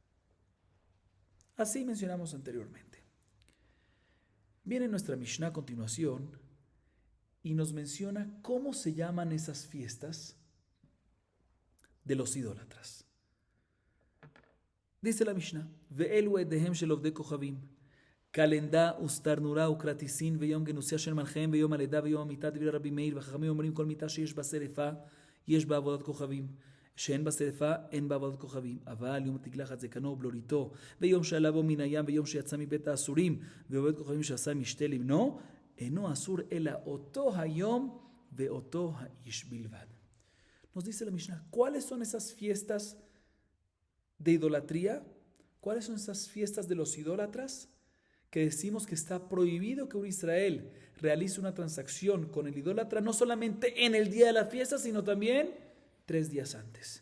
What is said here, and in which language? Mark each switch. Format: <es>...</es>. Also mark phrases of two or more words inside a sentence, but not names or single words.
<es>Así mencionamos anteriormente. Viene nuestra Mishnah a continuación y nos menciona cómo se llaman esas fiestas de los idólatras. Dice la Mishnah:</es> <he>ואלו אידיהן של עובדי כוכבים, קלנדא וסטרנורא וקרטסים ויום גנוסיא של מלכיהם ויום הלידה ויום המיתה דברי רבי מאיר וחכמים אומרים כל מיתה שיש בה שרפה יש בה עבודת כוכבים, שאין בה שרפה אין בה עבודת כוכבים, אבל יום התגלחת זקנו ובלוריתו ויום שעלה בו מן הים ויום שיצא מבית האסורים ועובד כוכבים שעשה משתה לבנו אינו אסור אלא אותו היום ואותו האיש בלבד.</he> <es>Nos dice la Mishnah, ¿cuáles son esas fiestas de idolatría? ¿Cuáles son esas fiestas de los idólatras? Que decimos que está prohibido que un Israel realice una transacción con el idólatra, no solamente en el día de la fiesta, sino también 3 días antes.</es>